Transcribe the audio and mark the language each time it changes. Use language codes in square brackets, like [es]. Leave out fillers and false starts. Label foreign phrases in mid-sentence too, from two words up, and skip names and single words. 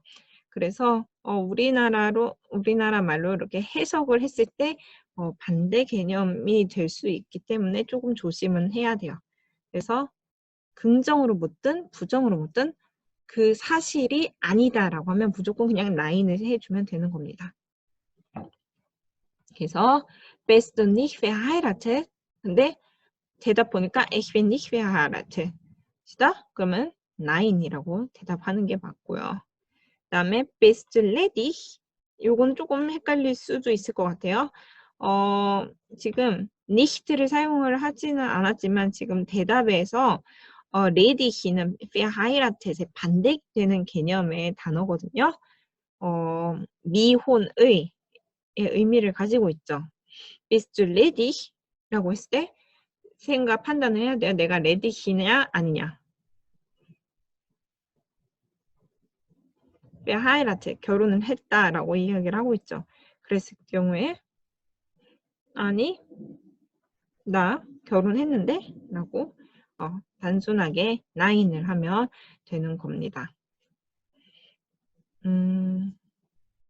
[ko] 그래서 우리나라 말로 이렇게 해석을 했을 때 반대 개념이 될 수 있기 때문에 조금 조심은 해야 돼요. 그래서 긍정으로 묻든 부정으로 묻든 그 사실이 아니다라고 하면 무조건 그냥 라인을 해주면 되는 겁니다. [de] 그래서 bist du nicht verheiratet? [ko] 근데 대답 보니까 [de] ich bin nicht verheiratet. [ko] 그러면 nein이라고 대답하는 게 맞고요. [de] 그다음에 bist du ledig? [ko] 요건 조금 헷갈릴 수도 있을 것 같아요. 지금 nicht를 사용을 하지는 않았지만 지금 대답에서 레디히는 verheiratet에 반대되는 개념의 단어거든요. 미혼의 의미를 가지고 있죠. [de] Bist du ledig? [ko] 라고 했을 때 판단을 해야 돼요. 내가 레디히냐 아니냐. verheiratet, 결혼을 했다라고 이야기를 하고 있죠. 그랬을 경우에 아니 나 결혼했는데 라고 단순하게 nein을 하면 되는 겁니다.